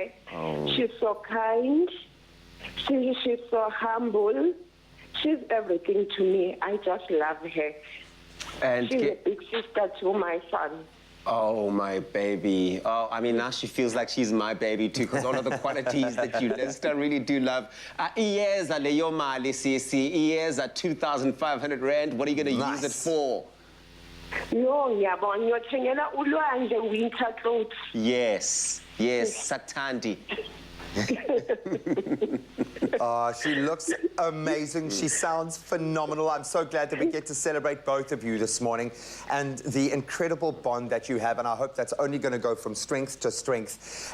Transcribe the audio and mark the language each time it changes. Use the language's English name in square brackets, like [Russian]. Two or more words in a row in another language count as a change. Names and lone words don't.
[English] She's so kind. She's so humble. She's everything to me. I just love her. And she's a big sister to my son. Oh, my baby. Oh, I mean, now she feels like she's my baby, too, because all of the qualities that you list, I really do love. [Zulu] Iyeza leyo mali sisi. Iyeza 2,500 rand. [English] What are you going to use it for? No, [Zulu] ngiyabona uyothengela ulwandle [English] winter clothes. Yes, Satandi. She looks amazing. She sounds phenomenal. I'm so glad that we get to celebrate both of you this morning and the incredible bond that you have, and I hope that's only going to go from strength to strength.